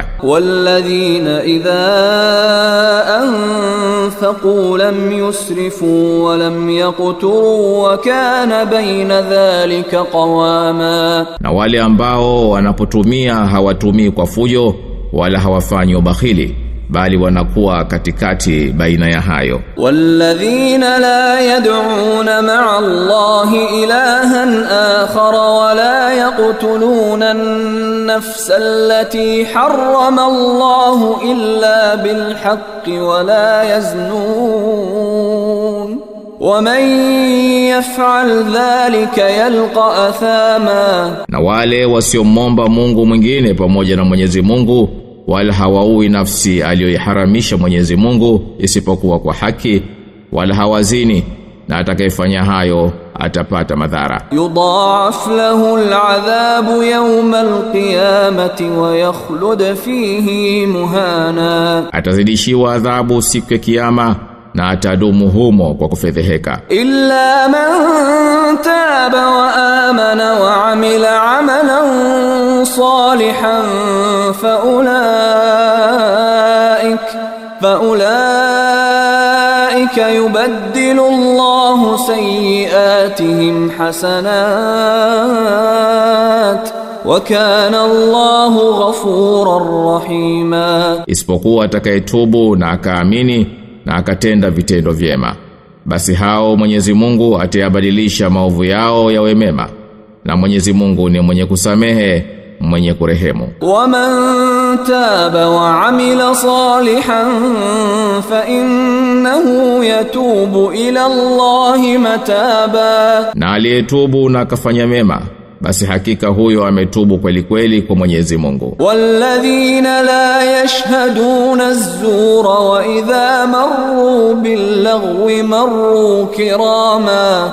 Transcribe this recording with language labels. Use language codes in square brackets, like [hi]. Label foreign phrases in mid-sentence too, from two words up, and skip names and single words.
[ar] والذين إذا أنفقوا لم يسرفوا ولم يقتروا وكان بين ذلك قواما. [sw] Na wale ambao wanapotumia hawatumii kwa fujo wala hawafanyi ubakhili, bali wanakuwa katikati baina ya hayo. [ar] والذين لا يدعون مع الله إلها آخر ولا يقتلون النفس التي حرم الله إلا بالحق ولا يزنون. وَمَن يَفْعَلْ ذَلِكَ يَلْقَ أَثَامًا. [sw] Na wale wasiomomba Mungu mwingine pamoja na Mwenyezi Mungu, wala hawaui nafsi aliyoiharamisha Mwenyezi Mungu isipokuwa kwa haki, wala hawazini, na atakayefanya hayo atapata madhara. [ar] يضاعف له العذاب يوم القيامة ويخلد فيه مهانا. [sw] Atazidishiwa adhabu siku ya kiyama na atadumu humo kwa kufedheheka. [ar] إلا من تاب وآمن وعمل عملا صالحا فأولئك يبدل الله سيئاتهم حسنات وكان الله غفورا رحيما. [sw] Isipokuwa atakayetubu na akaamini na akatenda vitendo vyema, basi hao Mwenyezi Mungu atayabadilisha maovu yao yawe mema, na Mwenyezi Mungu ni mwenye kusamehe, mwenye kurehemu. [ar] ومن تاب وعمل صالحا فإنه يتوب إلى الله متابا. [sw] Na aliyetubu na akafanya mema, basi hakika huyo ametubu kweli kweli kwa Mwenyezi Mungu. [ar] والذين لا يشهدون الزور وإذا مروا باللغو مروا كراما.